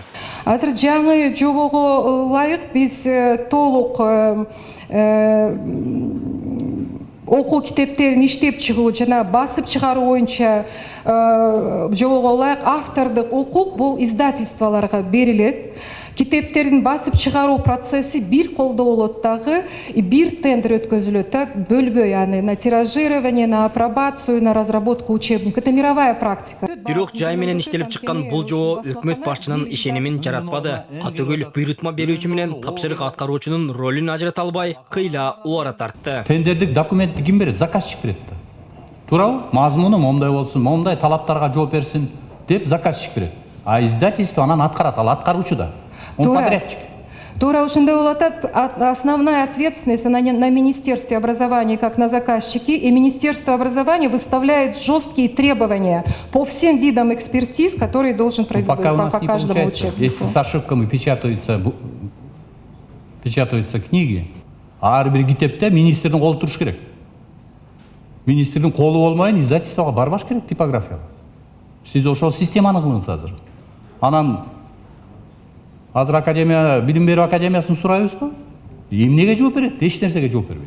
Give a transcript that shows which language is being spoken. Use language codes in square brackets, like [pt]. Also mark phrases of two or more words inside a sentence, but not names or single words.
[ky] Азыр жаңы жобого ылайык биз толук окуу китептерин иштеп чыгуу жана басып чыгаруу боюнча жобого ылайык автордук укук бул издательстволорго берилет. Китептерин басып чыгаруу процесси бир колдо болот дагы, бир тендер өткөзүлөт да, бөлбөй, яны [ru] на тиражирование, на апробацию, на разработку учебника. Это мировая практика. [ky] Бирок жай менен иштелип чыккан бул жобо өкмөт башчынын ишенимин жаратпады. Атөгүл буйрутма берүүчү менен тапшырык аткаруучунун ролун ажырата албай, кыйла убара тартты. Тендердик документти ким берет? Заказчик берет да. Туурабы? Мазмуну момундай болсун, момундай талаптарга жооп берсин деп заказчик берет. А издательство анан аткарат, ал аткаруучу да. [ru] Он подрядчик. [ky] Тура ошондой болот, [ru] основная ответственность на Министерстве образования как на заказчике, и Министерство образования выставляет жесткие требования по всем видам экспертиз, которые должен провести по каждому учебнику. Если с ошибками печатаются книги, [ky] а ар бир китепте министрдин колу туруш керек. Министрдин колу болмайын издательствого барбаш керек, типографияга. Сиз ошол системаны кылыңыз азыр. Анан азыр академия, билим берүү академиясын сурайбызбы? Эмнеге жооп берет? Эч нерсеге жооп бербейт.